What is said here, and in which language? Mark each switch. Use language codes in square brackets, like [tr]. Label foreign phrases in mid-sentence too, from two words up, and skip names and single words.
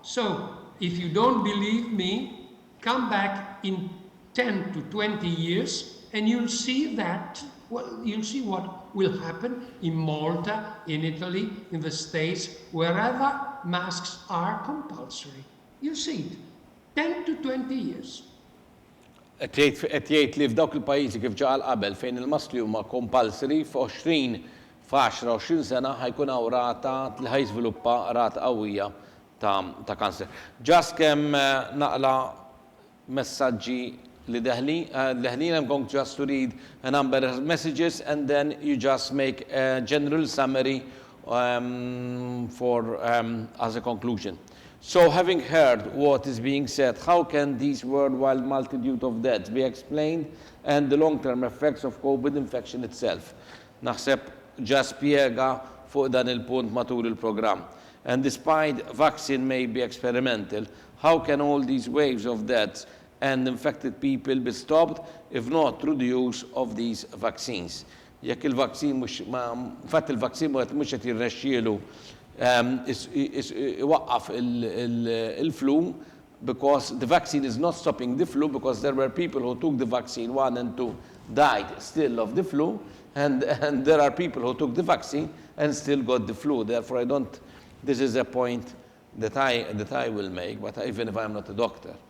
[en] So if you don't believe me, come back in 10 to 20 years and you'll see that, well, you'll see what will happen in Malta, in Italy, in the States, wherever masks are compulsory. You'll see it. 10 to 20 years. [mt] Qed jgħid li f'dawk il-pajjiżi kif ġal qabel fejn il-maskli huma compulsory f'10-20 sena ħajkun hawn rata li ħajżviluppa rata qawwija ta' kanser. Ġast kemm naqla messaġġi li deħlin, [en] I'm going just to read a number of messages and then you just make a general summary as a conclusion. So having heard what is being said, how can these worldwide multitude of deaths be explained and the long-term effects of COVID infection itself? [mt] Naħseb ġa spjega fuq dan il-punt matul il-programm. [en] And despite vaccine may be experimental, how can all these waves of deaths and infected people be stopped if not through the use of these vaccines? [mt] Jekk il-vaccin fatt il-vaccin mhux qed jirnexxielu waqqaf il-flu, [en] because the vaccine is not stopping the flu, because there were people who took the vaccine 1 and 2 died still of the flu, and there are people who took the vaccine and still got the flu. Therefore, this is a point that I will make, but even if I'm not a doctor.